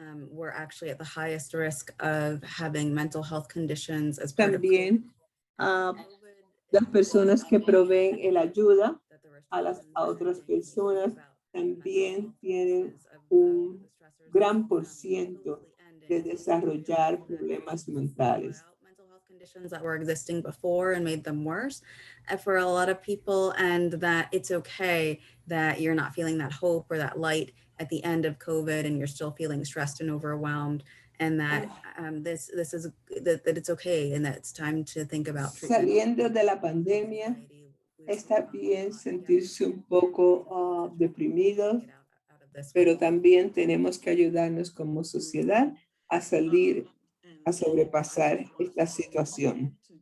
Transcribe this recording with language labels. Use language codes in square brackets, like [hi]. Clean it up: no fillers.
[en] We're actually at the highest risk of having mental health conditions as [es] También las personas que proveen el ayuda a otras personas también tienen un gran % de desarrollar problemas mentales. [en] Conditions that were existing before and made them worse for a lot of people, and that it's okay that you're not feeling that hope or that light at the end of COVID and you're still feeling stressed and overwhelmed, and that this is that it's okay and that it's time to think about treatment. [es] Saliendo de la pandemia, está bien sentirse un poco deprimidos, pero también tenemos que ayudarnos como sociedad a salir, a sobrepasar esta situación.